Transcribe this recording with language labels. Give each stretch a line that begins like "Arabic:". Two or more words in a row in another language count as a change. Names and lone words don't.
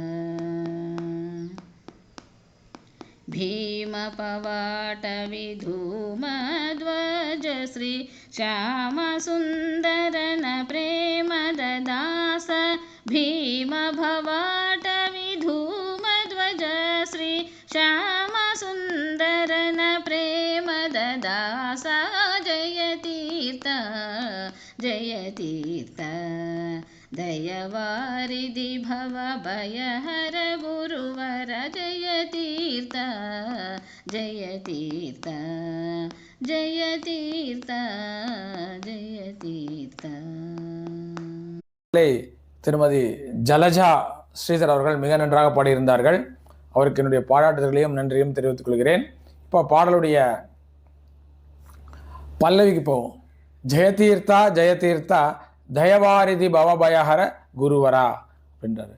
Kannada: ಭೀಮ ಪವಾಟ ವಿಧೂಮ ಧ್ವಜ ಶ್ರೀ ಶ್ಯಾಮ ಸುಂದರನ ಪ್ರೇಮದ ದಾಸ ಭೀಮ ಭವಾಟ ವಿಧೂಮ ಧ್ವಜ ಶ್ರೀ ಶ್ಯಾಮ ಸುಂದರನ ಪ್ರೇಮದ ದಾಸ ಜಯ ತೀರ್ಥ ಜಯ ತೀರ್ಥ ದಯವಾರಿಧಿ ಭವ ಭಯಹರ ಗುರುವರ ಜಯ ತೀರ್ಥ ಜಯ ತೀರ್ಥ ಜಯ ತೀರ್ಥ ಜಯ ತೀರ್ಥ.
Tamil: திருமதி ஜலஜா ஸ்ரீதர் அவர்கள் மிக நன்றாக பாடியிருந்தார்கள். அவருக்கு என்னுடைய பாராட்டுதல்களையும் நன்றியும் தெரிவித்துக் கொள்கிறேன். இப்போ பாடலுடைய பல்லவிக்கு போவோம்.
Kannada: ಜಯತೀರ್ಥ ಜಯತೀರ್ಥ ದಯವಾರಿಧಿ ಭವಭಯಹರ ಗುರುವರ
Tamil: அப்படின்றாரு.